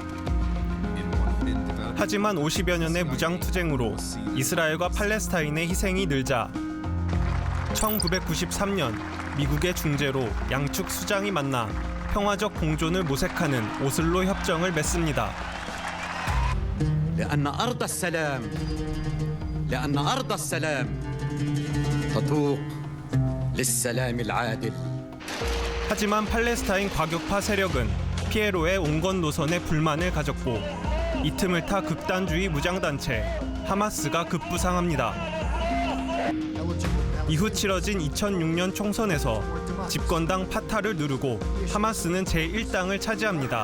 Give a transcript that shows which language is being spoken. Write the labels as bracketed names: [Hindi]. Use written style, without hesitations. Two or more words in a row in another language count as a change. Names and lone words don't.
[Korean] 하지만 50여 년의 무장투쟁으로 이스라엘과 팔레스타인의 희생이 늘자 1993년 미국의 중재로 양측 수장이 만나 평화적 공존을 모색하는 오슬로 협정을 맺습니다. [Arabic] لأن أرض السلام تتوق للسلام العادل. [Korean] 하지만 팔레스타인 과격파 세력은 피에로의 온건 노선에 불만을 가졌고 이 틈을 타 극단주의 무장단체 하마스가 급부상합니다. 이후 치러진 2006년 총선에서 집권당 파타를 누르고 하마스는 제1당을 차지합니다.